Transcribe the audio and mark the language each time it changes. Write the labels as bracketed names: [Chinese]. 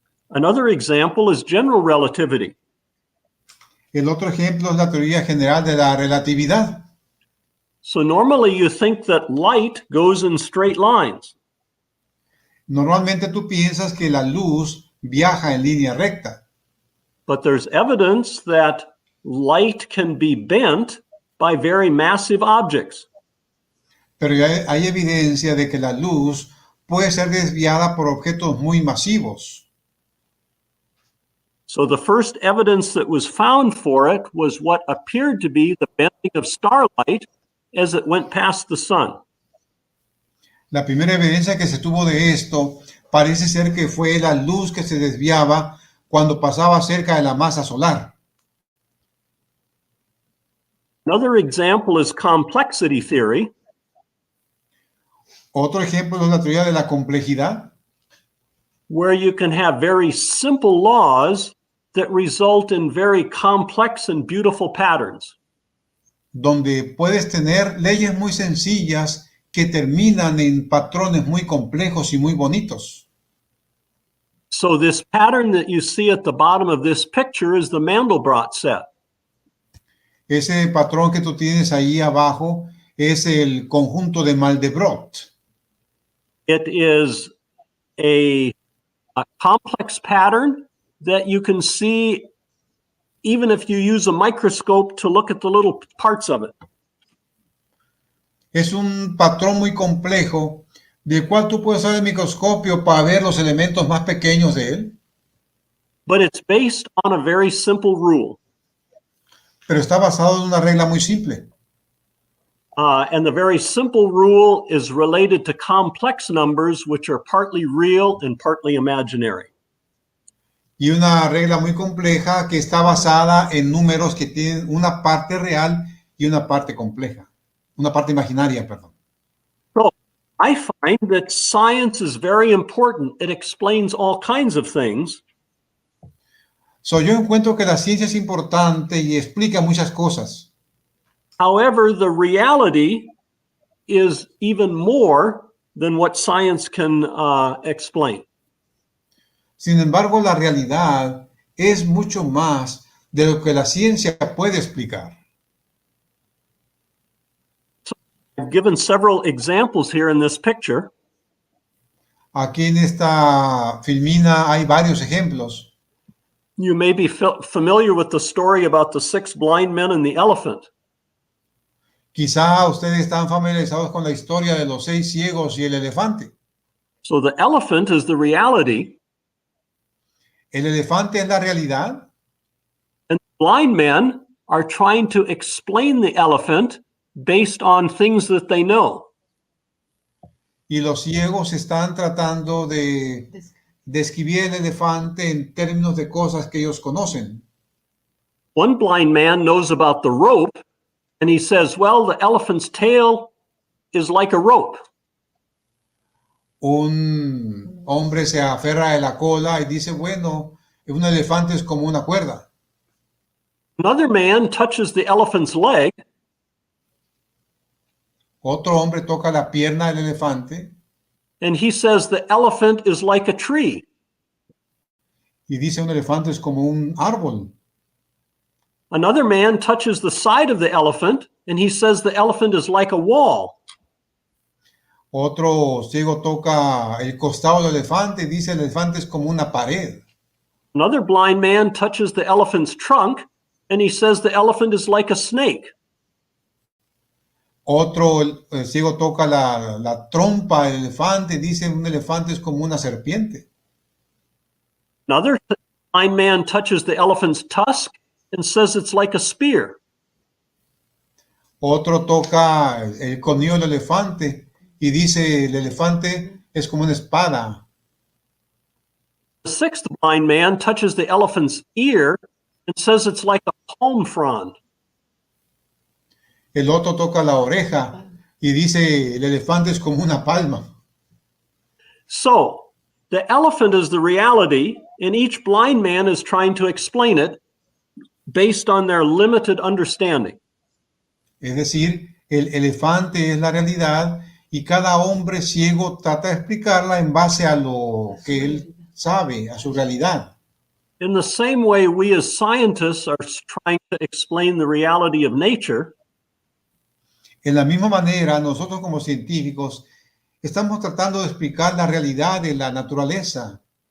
[English] Another example is general relativity. [Spanish] El otro ejemplo es la teoría general de la relatividad. [English] So normally you think that light goes in straight lines. [Spanish] Normalmente tú piensas que la luz viaja en línea recta. [English] But there's evidence that light can be bent by very massive objects. [Spanish] Pero hay evidencia de que la luz puede ser desviada por objetos muy masivos. [English] So the first evidence that was found for it was what appeared to be the bending of starlight as it went past the sun. [Spanish] La primera evidencia que se tuvo de esto parece ser que fue la luz que se desviaba cuando pasaba cerca de la masa solar. [English] Another example is complexity theory. [Spanish] Otro ejemplo es la teoría de la complejidad, [English] where you can have very simple laws that result in very complex and beautiful patterns. [Spanish] donde puedes tener leyes muy sencillas que terminan en patrones muy complejos y muy bonitos. [English] So this pattern that you see at the bottom of this picture is the Mandelbrot set. [Spanish] Ese patrón que tú tienes ahí abajo es el conjunto de Mandelbrot. [English] It is a complex pattern that you can see even if you use a microscope to look at the little parts of it. [Spanish] Es un patrón muy complejo del cual tú puedes usar el microscopio para ver los elementos más pequeños de él, [English] But it's based on a very simple rule. [Spanish] pero está basado en una regla muy simple. [English] And the very simple rule is related to complex numbers, which are partly real and partly imaginary. [Spanish] Y una regla muy compleja que está basada en números que tienen una parte real y una parte compleja, una parte imaginaria, perdón. [English] So I find that science is very important. It explains all kinds of things. [Spanish] So, yo encuentro que la ciencia es importante y explica muchas cosas. [English] However, the reality is even more than what science can explain. [Spanish] Sin embargo, la realidad es mucho más de lo que la ciencia puede explicar. [English] I've given several examples here in this picture. [Spanish] Aquí en esta filmina hay varios ejemplos. [English] You may be familiar with the story about the 6 blind men and the elephant. [Spanish] Quizá ustedes están familiarizados con la historia de los 6 ciegos y el elefante. [English] So the elephant is the reality, [Spanish] El elefante es la realidad [English] and the blind men are trying to explain the elephant based on things that they know. [Spanish] y los ciegos están tratando de describir el elefante en términos de cosas que ellos conocen. [English] One blind man knows about the rope, and he says, well, the elephant's tail is like a rope. [Spanish] Un hombre se aferra de la cola y dice, bueno, un elefante es como una cuerda. [English] Another man touches the elephant's leg, [Spanish] Otro hombre toca la pierna del elefante [English] and he says the elephant is like a tree. [Spanish] y dice un elefante es como un árbol. [English] Another man touches the side of the elephant, and he says the elephant is like a wall. [Spanish] Otro ciego toca el costado del elefante y dice el elefante es como una pared. [English] Another blind man touches the elephant's trunk, and he says the elephant is like a snake. [Spanish] Otro el ciego toca la trompa del elefante y dice un elefante es como una serpiente. [English] Another blind man touches the elephant's tusk and says it's like a spear. [Spanish] Otro toca el colmillo del elefante y dice el elefante es como una espada. [English] The sixth blind man touches the elephant's ear and says it's like a palm frond. [Spanish] El otro toca la oreja y dice el elefante es como una palma. [English] So, the elephant is the reality, and each blind man is trying to explain it based on their limited understanding. [Spanish] Es decir, el elefante es la realidad y cada hombre ciego trata de explicarla en base a lo que él sabe, a su realidad. [English] In the same way, we as scientists are trying to explain the reality of nature. [Spanish] En la misma manera, nosotros como científicos estamos tratando de explicar la realidad de la naturaleza,